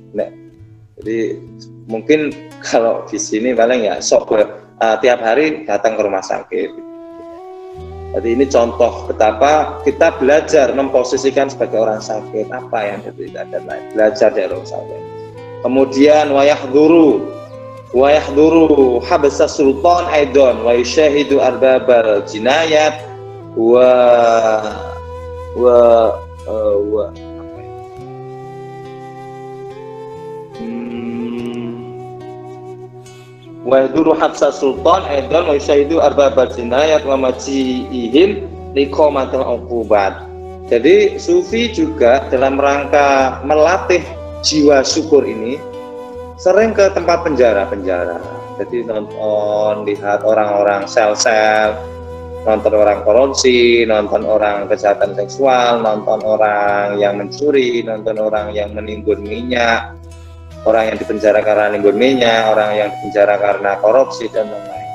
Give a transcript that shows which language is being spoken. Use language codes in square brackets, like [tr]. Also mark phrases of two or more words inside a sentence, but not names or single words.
[id] Nah, jadi mungkin kalau di sini paling ya tiap hari datang ke rumah sakit. Jadi ini contoh betapa kita belajar memposisikan sebagai orang sakit apa yang tidak ada lain, belajar dari orang sakit. [ar] Kemudian ويحضر حبس السلطان أيضا ويشاهد أرباب الجنايات ويدور حبس السلطان أيضا ويشاهد أرباب الجنايات ومجيئهم لإقامة العقوبات. [id] Jadi sufi juga dalam rangka melatih jiwa syukur ini sering ke tempat penjara-penjara. Jadi nonton, lihat orang-orang sel-sel, nonton orang korupsi, nonton orang kejahatan seksual, nonton orang yang mencuri, nonton orang yang menimbun minyak, orang yang dipenjara karena nimbun minyak, orang yang dipenjara karena korupsi dan lain-lain.